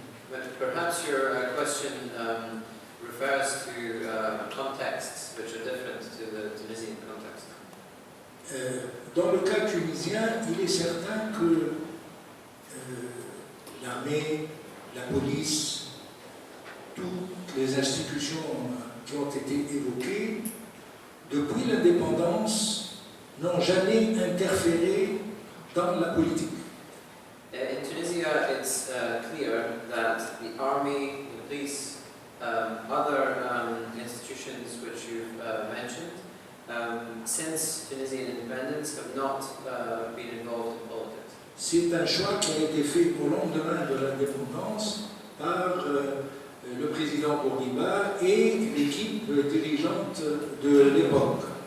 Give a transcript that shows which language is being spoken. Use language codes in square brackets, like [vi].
[en] But perhaps your question refers to contexts which are different to the Tunisian context. [fr] Dans le cas tunisien, il est certain que l'armée, la police, toutes les institutions qui ont été évoquées, depuis l'indépendance, n'ont jamais interféré dans la politique. [en] In Tunisia, it's clear that the army, the police, other institutions which you've mentioned, since Tunisian independence, have not been involved in politics. [fr] C'est un choix qui a été fait au lendemain de l'indépendance par le président Bourguiba et l'équipe dirigeante de l'époque.